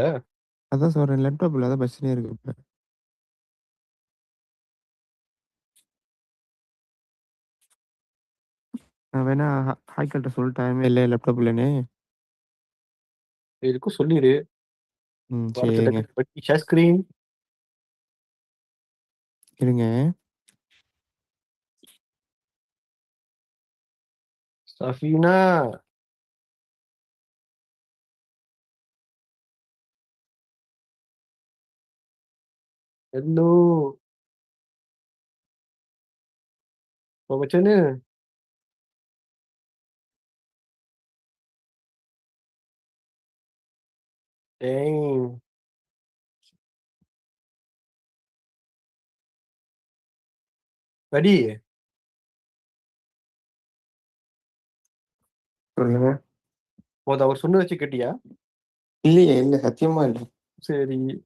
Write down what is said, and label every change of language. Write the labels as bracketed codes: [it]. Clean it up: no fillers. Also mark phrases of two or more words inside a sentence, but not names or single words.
[ta] அதான் சொல்கிறேன், லேப்டாப்பில் அதான் பிரச்சனையே இருக்கு இப்போ. நான் வேணா ஹாய்கல்கிட்ட சொல்லிட்டேன் இல்லை லேப்டாப் இல்லைன்னு. எதுக்கும் சொல்லிரு. ம் அடுத்த சரிங்க. [en] tak share screen. [ta] இருங்க. சஃபீனா. [en] Hello. [ms] Macam mana? Dang. [en] Ready? [ta] சொல்லுங்க. அவர் சொன்ன வச்சு கேட்டியா? இல்லையே, இல்லை சத்தியமா இல்லை. சரி.